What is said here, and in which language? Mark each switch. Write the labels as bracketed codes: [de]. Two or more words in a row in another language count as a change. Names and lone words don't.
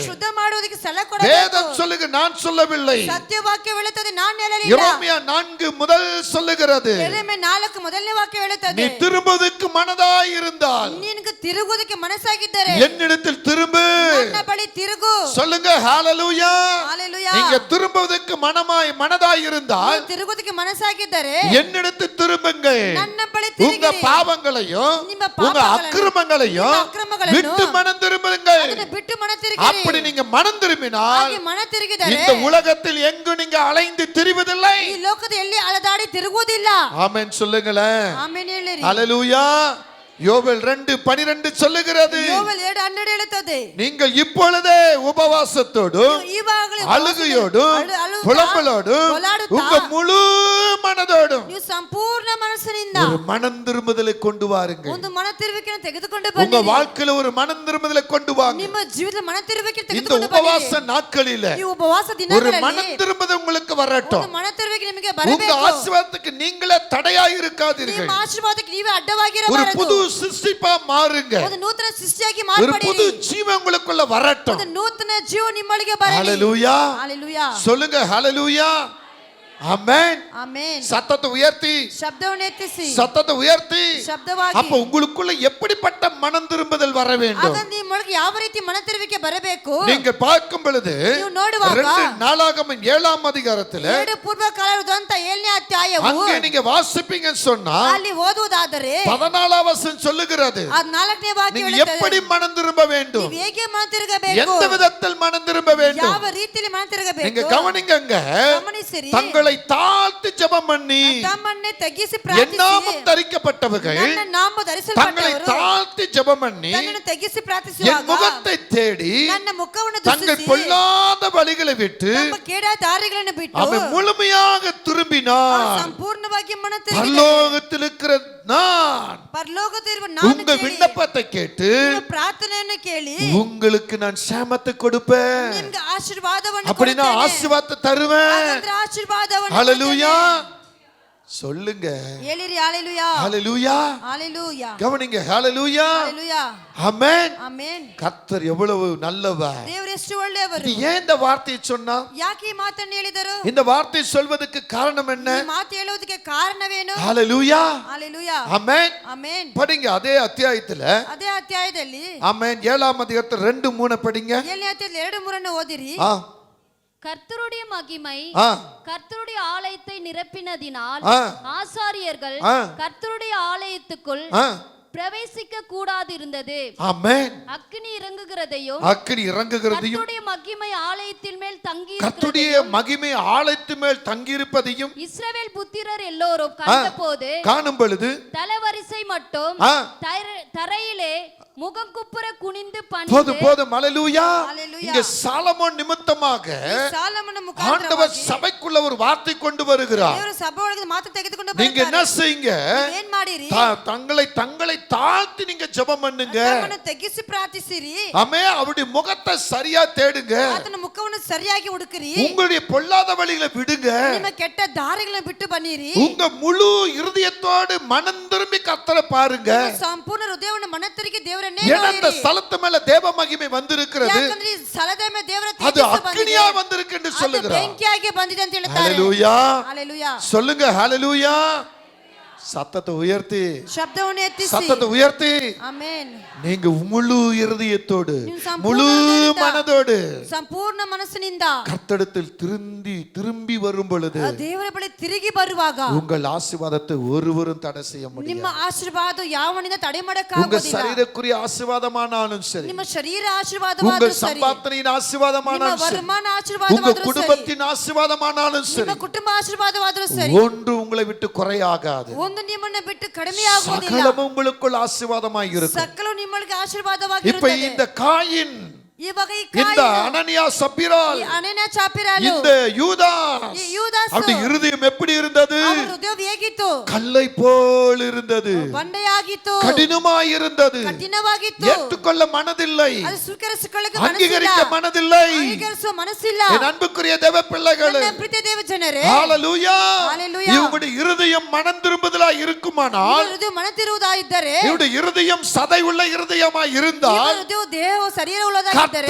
[kn] ಶುದ್ಧ ಮಾಡುವುದಕ್ಕೆ ಸ್ಥಳ ಕೊಡಬೇಕು. [ta] வேதம் சொல்லுங்க, நான் சொல்லவில்லை. [kn] ಸತ್ಯವಾಕ್ಯ ಹೇಳುತ್ತದೆ, ನಾನು ಹೇಳಲಿಲ್ಲ. [ta] எரேமியா 4 முதல் சொல்லுகிறது, [kn] ಎರೆಮೀಯ 4 ಮೊದಲನೇ ವಾಕ್ಯ [ta] நீ [kn] ಹೇಳುತ್ತದೆ, [ta] திரும்புவதற்கு மனதாய் இருந்தால் [kn] ನಿನಗೆ ತಿರುಗುವುದಕ್ಕೆ ಮನಸ್ಸಾಗಿದ್ದರೆ [ta] என்னிடத்தில் திரும்பு. [kn] ನನ್ನ ಬಳಿ ತಿರುಗು. [ta] சொல்லுங்க ஹalleluya. ஹalleluya. நீங்க திரும்புவதற்கு மனதாய் இருந்தால் [kn] ನೀವು ತಿರುಗುವುದಕ್ಕೆ ಮನಸ್ಸಾಗಿದ್ದರೆ [ta] என்னிடத்தில் திரும்புங்கள். [kn] ನನ್ನ ಬಳಿ [ta] உங்க [kn] ತಿರುಗಿರಿ. [ta] பாவங்களையும் [kn] ನಿಮ್ಮ [ta] உங்க [kn] ಪಾಪಗಳನ್ನು, [ta] அக்கிரமங்களையும் [kn] ನಿಮ್ಮ ಅಕ್ರಮಗಳನ್ನು [ta] விட்டு மனம் திரும்புங்கள். [kn] ಅದನ್ನು ಬಿಟ್ಟು ಮನ ತಿರುಗಿರಿ. [ta] அப்படி நீங்க மனம் திரும்பினால் [kn] ಹಾಗೆ ಮನ ತಿರುಗಿದರೆ [ta] இந்த உலகத்தில் எங்கு நீங்க அலைந்து திரிவதில்லை. [kn] ಈ ಲೋಕದ ಎಲ್ಲಿ ಅಲದಾಡಿ ತಿರುಗುವುದಿಲ್ಲ. [ta] ஆமென் சொல்லுங்களேன். [kn] ಆಮೆನ್ ಹೇಳಿರಿ. [ta] ஹalleluya. யோவேல் 2:12 சொல்லுகிறது, [kn] ಯೋವೇಲ್ 2:12 ಹೇಳುತ್ತದೆ, [ta] நீங்கள் இப்பொழுதே உபவாசத்தோடும் [kn] ಈವಾಗಲೇ [ta] அழுகையோடும் [kn] ಅಳುತ್ತಾ, [ta] புலம்பலோடும் போராடுತ್ತಾ, உங்க முழு மனதோடும் [kn] ನೀವು ಸಂಪೂರ್ಣ ಮನಸ್ಸಿನಿಂದ [ta] ஒரு மனம் திரும்புதலை கொண்டு வாருங்கள். [kn] ಒಂದು ಮನ ತಿರುವಿಕೆಯನ್ನು ತೆಗೆದುಕೊಂಡು [ta] உங்க [kn] ಬನ್ನಿ. [ta] வாழ்க்கையில ஒரு மனம் திரும்புதலை கொண்டு வாங்க. [kn] ನಿಮ್ಮ ಜೀವಿತದ ಮನ ತಿರುವಿಕೆಯನ್ನು [ta] இந்த [kn] ತೆಗೆದುಕೊಂಡು [ta] உபவாச [kn] ಬನ್ನಿ. [ta] நாட்களில [kn] ಈ ಉಪವಾಸ [ta] ஒரு [kn] ದಿನಗಳಲ್ಲಿ [ta] மனம் திரும்புதல் உங்களுக்கு வரட்டும். [kn] ಒಂದು ಮನ ತಿರುವಿಕೆ ನಿಮಗೆ [ta] உங்க [kn] ಬರಬೇಕು. [ta] ஆசீர்வாதத்துக்கு நீங்களே தடையாய் இருக்காதீர்கள். [kn] ನಿಮ್ಮ ಆಶೀರ್ವಾದಕ್ಕೆ ನೀವೇ [ta] ஒரு [kn] ಅಡ್ಡವಾಗಿರಬಾರದು. [ta] புது சிருஷ்டிப்பா மாறுங்க. [kn] ಒಂದು ನೂತನ ಸೃಷ್ಟಿಯಾಗಿ [ta] ஒரு புது [kn] ಮಾರ್ಪಡಿರಿ. [ta] ஜீவன் உங்களுக்குள்ள வரட்டும். [kn] ಒಂದು ನೂತನ ಜೀವ ನಿಮ್ಮೊಳಗೆ ಬರಲಿ. [ta] ஹalleluya. [kn] ಹalleluya. [ta] சொல்லுங்க ஹalleluya. ஆமென். [kn] ಆಮೆನ್. [ta] சத்தத்தை உயர்த்தி, [kn] ಶಬ್ದವನ್ನು ಎತ್ತಿಸಿ, [ta] சத்தத்தை உயர்த்தி. [kn] ಶಬ್ದವಾಗಿ. [ta] அப்ப உங்களுக்குள்ள எப்படிப்பட்ட மனம் திரும்புதல் வர வேண்டும்? [kn] ಆಗ ನಿಮ್ಮೊಳಗೆ ಯಾವ ರೀತಿ ಮನ ತಿರುವಿಕೆ ಬರಬೇಕು? [ta] நீங்க பார்க்கும் பொழுது [kn] ನೀವು ನೋಡುವಾಗ [ta] 2 நாளாகமம் 7ஆம் அதிகாரத்துல [kn] 2 ಪೂರ್ವ ಕಾಲ ವೃತ್ತಾಂತ 7ನೇ ಅಧ್ಯಾಯವು [ta] அங்கே நீங்க வாசிப்பீங்கன்னு சொன்னா [kn] ಅಲ್ಲಿ ಓದುವುದಾದರೆ [ta] 14ஆம் வசனம் சொல்லுகிறது, [kn] ಆ 4ನೇ ವಾಕ್ಯ [ta] நீங்க [kn] ಹೇಳುತ್ತದೆ, [ta] எப்படி மனம் திரும்ப வேண்டும், [kn] ನೀವು ಹೇಗೆ ಮನ ತಿರುಗಬೇಕು, [ta] எந்த விதத்தில் மனம் திரும்ப வேண்டும். [kn] ಯಾವ ರೀತಿಯಲ್ಲಿ ಮನ [ta] நீங்க [kn] ತಿರುಗಬೇಕು [ta] கவனிங்கங்க. [kn] ಗಮನಿಸಿರಿ. [ta] தங்களை தாழ்த்தி ஜெபம் பண்ணி [kn] ತಮ್ಮನ್ನೇ ತಗ್ಗಿಸಿ [ta] என் [kn] ಪ್ರಾರ್ಥಿಸಿ, [ta] நாமம் தரிக்கப்பட்டவர்கள் [kn] ನನ್ನ ನಾಮ [ta] தங்களை [kn] ಧರಿಸಲ್ಪಟ್ಟವರು [ta] தாழ்த்தி ஜெபம் பண்ணி [kn] ತನ್ನನ್ನು ತಗ್ಗಿಸಿ [ta] என் [kn] ಪ್ರಾರ್ಥಿಸುವಾಗ [ta] முகத்தை தேடி [kn] ನನ್ನ ಮುಖವನ್ನು [ta] தங்கள் [kn] ದೃಷ್ಟಿಸಿ [ta] பொல்லாத வழிகளை விட்டு [kn] ತಮ್ಮ ಕೇಡ ದಾರಿಗಳನ್ನು ಬಿಟ್ಟು [ta] அவன் முழுமையாக திரும்பினான். [kn] ಸಂಪೂರ್ಣವಾಗಿ ಮನ ತಿರುಗಿ [ta] பரலோகத்தில் இருக்கிற நான் [kn] ಪರಲೋಕದಲ್ಲಿರುವ ನಾನು [ta] உங்க [kn] ಕೇಳಿ, [ta] விண்ணப்பத்தை கேட்டு [kn] ನಿಮ್ಮ ಪ್ರಾರ್ಥನೆಯನ್ನು ಕೇಳಿ [ta] உங்களுக்கு நான் சேமத்தை கொடுப்பேன். [kn] ನಿಮ್ಗೆ ಆಶೀರ್ವಾದವನ್ನು [ta] அப்படி நான் [kn] ಕೊಡುತ್ತೇನೆ. [ta] ஆசீர்வாதத்தை தருவேன். [kn] ಹಾಗಾದ್ರೆ ಆಶೀರ್ವಾದವನ್ನು [ta] ஹalleluya. [kn] ಕೊಡುತ್ತೇನೆ. [ta] சொல்லுங்க [kn] ಹೇಳಿರಿ ஹalleluya. [ta] ஹalleluya. ஹalleluya. கவனிங்க ஹalleluya. ஹalleluya. ஆமென். [kn] ಆಮೆನ್. [ta] கர்த்தர் எவ்வளவு நல்லவர். [kn] ದೇವರು ಎಷ್ಟು ಒಳ್ಳೆಯವರು. [ta] இது ஏன் இந்த வார்த்தையை சொன்னா? [kn] ಯಾಕೆ ಈ ಮಾತನ್ನು ಹೇಳಿದರು? [ta] இந்த வார்த்தை சொல்வதற்கு காரணம் என்ன? [kn] ಈ ಮಾತು ಹೇಳುವುದಕ್ಕೆ ಕಾರಣವೇನು? [ta] ஹalleluya. ஹalleluya. ஆமென். [kn] ಆಮೆನ್. [ta] படிங்க அதே அத்தியாயத்துல. [kn] ಅದೇ ಅಧ್ಯಾಯದಲ್ಲಿ [ta] ஆமென் 7ஆம் அதிகாரத்துல 2:3 படிங்க. [kn] 7ನೇ ಅಧ್ಯಾಯದಲ್ಲಿ 2:3 ಓದಿರಿ. [ta] கர்த்தருடைய மகிமை கர்த்தருடைய ஆலயத்தை நிரப்பினதினால் ஆசாரியர்கள் கர்த்தருடைய ஆலயத்துக்குள் பிரவேசிக்க கூடாது இருந்தது. ஆமென். அக்கினி இறங்குகிறதையும் கர்த்தருடைய மகிமை ஆலயத்தின் மேல் தங்கி கர்த்தருடைய மகிமை ஆலயத்தின் மேல் தங்கி இருப்பதையும் இஸ்ரவேல் புத்திரர் எல்லோரும் கண்டபோது காணும் பொழுது தலைவரிசை மட்டும் தரையிலே முகங்குப்புற குனிந்து போதும் பணிந்து போதும் அல்லேலூயா. Hallelujah. இங்க சாலமோன் நிமித்தமாக [kn] ಸಾಲಮನ [ta] ஆண்டவர் [kn] ಮುಖಾಂತರವಾಗಿ [ta] சபைக்குள்ள ஒரு வார்த்தை கொண்டு வருகிறார். [kn] ದೇವರು ಸಭೆ ಒಳಗೆ ಮಾತು ತೆಗೆದುಕೊಂಡು [ta] நீங்க என்ன [kn] ಬರ್ತಾರೆ. [ta] செய்யுங்க? [kn] ಏನ್ ಮಾಡಿರಿ? [ta] தங்களை தாழ்த்தி நீங்க ஜெபம் பண்ணுங்க. [kn] ತಮ್ಮನ್ನು ತೆಗಿಸಿ ಪ್ರಾರ್ಥಿಸಿರಿ. [ta] ஆமே, அவருடைய முகத்தை சரியா தேடுங்க. [kn] ಆತನ ಮುಖವನ್ನು ಸರಿಯಾಗಿ ಹುಡುಕಿರಿ. [ta] உங்களுடைய பொல்லாத வழிகளை விடுங்க. [kn] ನಿಮ್ಮ ಕೆಟ್ಟ ದಾರಿಗಳನ್ನು ಬಿಟ್ಟು ಬನ್ನಿರಿ. [ta] உங்க முழு இருதயத்தோடு மனம் திரும்பி கர்த்தரை பாருங்க. [kn] ಸಂಪೂರ್ಣ ಹೃದಯವನ್ನು ಮನತರಿಗೆ ದೇವರನ್ನೇ [ta] ஏன்னா இந்த [kn] ನೋಡಿರಿ. [ta] ஸ்தலத்து மேல தேவ மகிமை வந்திருக்கிறது. [kn] ಯಾಕಂದ್ರೆ ಈ ಸ್ಥಳದ ಮೇಲೆ ದೇವರ [ta] அது [kn] ತೇಜಸ್ಸು ಬಂದಿದೆ. [ta] அக்கினியா வந்திருக்கு என்று [kn] ಅದು [ta] சொல்லுகிறார். [kn] ಬೆಂಕಿಯಾಗಿ ಬಂದಿದೆ ಅಂತ ಹೇಳ್ತಾರೆ. [ta] ஹalleluya. [kn] ಹalleluya. [ta] சொல்லுங்க ஹalleluya. சத்தத்தை உயர்த்தி, [kn] ಶಬ್ದವನ್ನು ಎತ್ತಿಸಿ. [ta] சத்தத்தை உயர்த்தி, [kn] ಆಮೆನ್. [ta] நீங்க முழு இருதயத்தோடு [kn] ನೀವು ಸಂಪೂರ್ಣ [ta] முழு [kn] ಹೃದಯದಿಂದ, [ta] மனதோடு [kn] ಸಂಪೂರ್ಣ ಮನಸ್ಸಿನಿಂದ [ta] கர்த்தரிடத்தில் திரும்பி வரும் பொழுது [kn] ಆ ದೇವರ ಬಳಿ ತಿರುಗಿ ಬರುವಾಗ [ta] உங்கள் ஆசீர்வாதத்தை ஒருவரும் தடை செய்ய [kn] ನಿಮ್ಮ [ta] முடியாது. [kn] ಆಶೀರ್ವಾದ ಯಾವನಿಂದ ತಡೆ [ta] உங்க [kn] ಮಾಡಕ್ಕಾಗೋದಿಲ್ಲ. [ta] சரீரக்குரிய ஆசீர்வாதமானாலும் சரி, [kn] ನಿಮ್ಮ ಶರೀರ [ta] உங்கள் [kn] ಆಶೀರ್ವಾದವಾದರೂ ಸರಿ, [ta] சம்பாத்தனையின் [kn] ನಿಮ್ಮ [ta] ஆசீர்வாதமானாலும் சரி, [kn] ವರಮಾನ [ta] உங்க [kn] ಆಶೀರ್ವಾದವಾದರೂ ಸರಿ, [ta] குடும்பத்தின் ஆசீர்வாதமானாலும் [kn] ನಿಮ್ಮ [ta] சரி, [kn] ಕುಟುಂಬ ಆಶೀರ್ವಾದವಾದರೂ ಸರಿ, [ta] ஒன்று உங்களை விட்டு குறையாகாது. [kn] ಒಂದು ನಿಮ್ಮನ್ನ ಬಿಟ್ಟು ಕಡಿಮೆ ಆಗುವುದಿಲ್ಲ. [ta] சகலமும் உங்களுக்குள் ஆசீர்வாதமாய் இருக்கும். [kn] ಸಕಲ ನಿಮ್ಮೊಳಗೆ [ta] இப்ப [kn] ಆಶೀರ್ವಾದವಾಗಿರುತ್ತದೆ. [ta] இந்த காயின், [kn] ಇವಾಗ ಈ [ta] இந்த [kn] ಕಾಯಿನು, [ta] அனனியா சப்பிரால், [kn] ಈ ಅನನ್ಯ ಚಾಪಿರಾಲು, [ta] இந்த யூதாஸ், [kn] ಈ ಯೂದಾಸು, [ta] அவருடைய இருதயம் எப்படி இருந்தது? [kn] ಅವರ ಹೃದಯ ಹೇಗಿತ್ತು? [ta] கல்லை போல் இருந்தது, [kn] ಬಂಡೆಯಾಗಿತ್ತು, [ta] கடினமாய் இருந்தது, [kn] ಕಠಿಣವಾಗಿತ್ತು. [ta] ஏற்றுக்கொள்ள மனதில்லை, [kn] ಅದು ಸ್ವೀಕರಿಸಿಕೊಳ್ಳಕ್ಕೆ [ta] அங்கீகரிக்க [kn] ಮನಸ್ಸಿಲ್ಲ, [ta] மனதில்லை. [kn] ಅಂಗೀಕರಿಸುವ ಮನಸ್ಸಿಲ್ಲ. [ta] என் அன்புக்குரிய தேவ பிள்ளைகளே, [kn] ನನ್ನ ಪ್ರೀತಿಯ ದೇವ ಜನರೇ, [ta] ஹalleluya. ஹalleluya. இவங்களுடைய இருதயம் மனம் திரும்புதலா இருக்குமானால், [kn] ಇವರ ಹೃದಯ ಮನತಿರುವುದಾಗಿದ್ದರೆ, [ta] இவருடைய இருதயம் சதை உள்ள இருதயமாய் [kn] ಇವರ [ta] இருந்தால், [kn] ಹೃದಯ ದೇಹ ಶರೀರ ಉಳ್ಳದಾಗಿದ್ದರೆ,